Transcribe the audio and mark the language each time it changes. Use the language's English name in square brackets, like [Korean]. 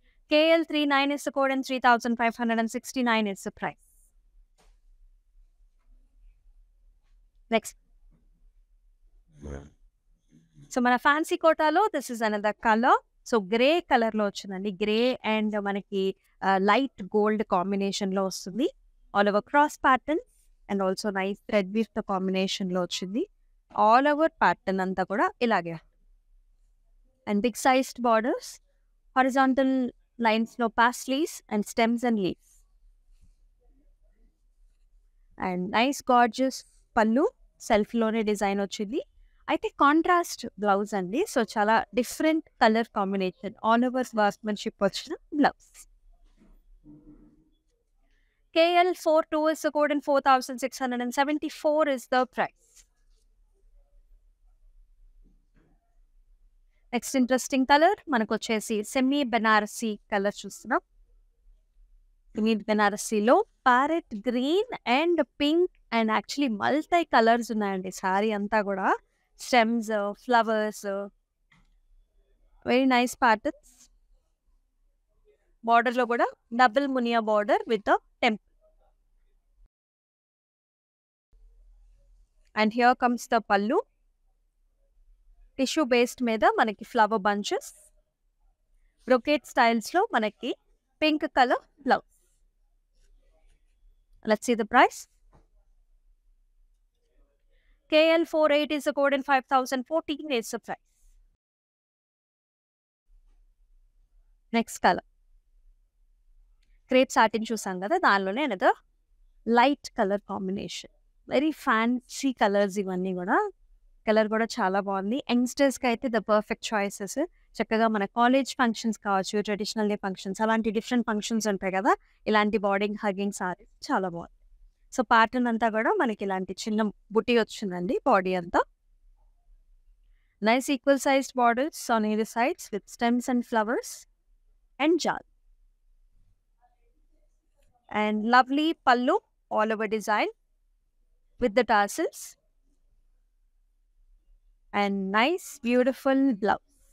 [English] KL39 is the code and 3,569 is the price. [Telugu] Next so మన fancy కోటాలో this is another colour. So grey కలర్లో వచ్చిందండి. Grey and మనకి light gold కాంబినేషన్లో వస్తుంది. All over cross pattern and also nice thread వీవ్తో కాంబినేషన్లో వచ్చింది. All over pattern అంతా కూడా ఇలాగే and big sized borders, horizontal లైన్స్లో paisleys and stems and leaves and nice gorgeous పల్లు. సెల్ఫ్లోనే డిజైన్ వచ్చింది. అయితే కాంట్రాస్ట్ బ్లౌజ్ అండి. సో చాలా different colour combination, all over workmanship వచ్చిన blouse. [English] KL42 is the code and 4,674 is the price. [Telugu] Next interesting colour మనకు వచ్చేసి semi Banarasi colour చూస్తున్నాం. Semi బెనారసీలో parrot green and pink and actually multi colours ఉన్నాయండి sorry అంతా కూడా. Stems, flowers, very nice patterns. బార్డర్లో కూడా double Muniya border with temple. And here comes the పల్లు. Tissue based మీద మనకి ఫ్లవర్ బంచెస్, బ్రొకేట్ స్టైల్స్లో మనకి pink colour blouse. [English] Let's see the price. KL48 is the code and 5,014 is the price. [Telugu] Next colour crepe satin చూసాం కదా, దానిలోనే another light colour combination. Very fancy colours ఇవన్నీ కూడా. Colour కూడా చాలా బాగుంది. యంగ్స్టర్స్కి అయితే ద పర్ఫెక్ట్ చాయిసెస్. చక్కగా మన కాలేజ్ ఫంక్షన్స్ కావచ్చు, ట్రెడిషనల్ డే ఫంక్షన్స్, అలాంటి డిఫరెంట్ ఫంక్షన్స్ ఉంటాయి కదా, ఇలాంటి బార్డింగ్ హగ్గింగ్ సారీస్ చాలా బాగుంది. సో ప్యాటర్న్ అంతా కూడా మనకి ఇలాంటి చిన్న బుట్టి వచ్చిందండి. [English] Body అంతా nice equal sized borders on either sides with stems and flowers and jal. And lovely pallu all over design with the tassels and nice beautiful blouse.